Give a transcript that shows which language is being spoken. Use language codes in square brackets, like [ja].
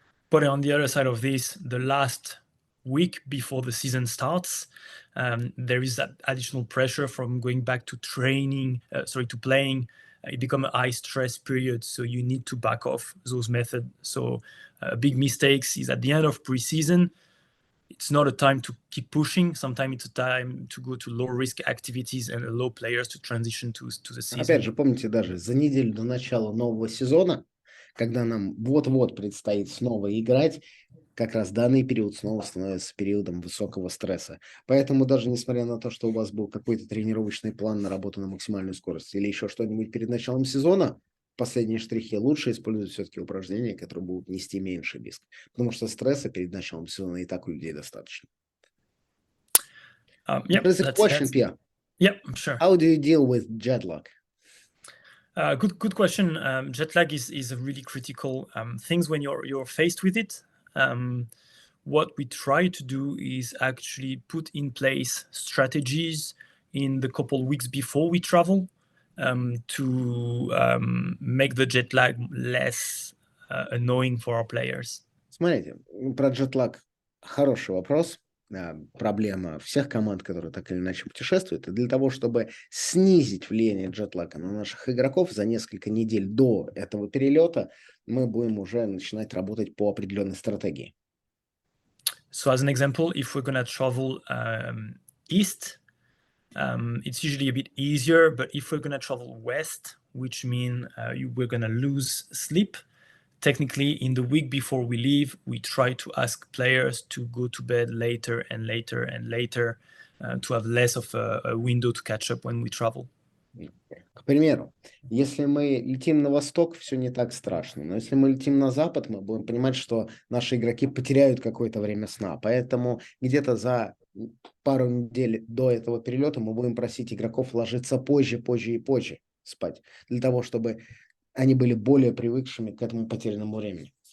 [en] But on the other side of this, the last week before the season starts, there is that additional pressure from going back to playing it becomes a high stress period. So you need to back off those methods. So big mistakes is at the end of preseason. It's not a time to keep pushing. Sometimes it's a time to go to low risk activities and allow players to transition to the season. [ru] Опять же, помните, даже за неделю до начала нового сезона, когда нам вот-вот предстоит снова играть, как раз данный период снова становится периодом высокого стресса. Поэтому даже несмотря на то, что у вас был какой-то тренировочный план на работу на максимальную скорость или еще что-нибудь перед началом сезона, последние штрихи лучше использовать все-таки упражнения, которые будут нести меньший риск. Потому что стресса перед началом сезона и так у людей достаточно. [en] There's a question, Pierre. Yeah, sure. How do you deal with jet lag? Good question. Jet lag is a really critical thing when you're faced with it. What we try to do is actually put in place strategies in the couple weeks before we travel to make the jet lag less annoying for our players. [ru] Смотрите, про джетлаг хороший вопрос. Проблема всех команд, которые так или иначе путешествуют. И для того, чтобы снизить влияние джетлага на наших игроков за несколько недель до этого перелета, мы будем уже начинать работать по определенной стратегии. [en] So as an example, if we're going to travel east, it's usually a bit easier. But if we're going to travel west, which means we're going to lose sleep, technically in the week before we leave, we try to ask players to go to bed later and later and later to have less of a window to catch up when we travel. [ru] К примеру, если мы летим на восток, все не так страшно. Но если мы летим на запад, мы будем понимать, что наши игроки потеряют какое-то время сна. Поэтому где-то за пару недель до этого перелета мы будем просить игроков ложиться позже и позже спать, для того, чтобы они были более привыкшими к этому потерянному времени.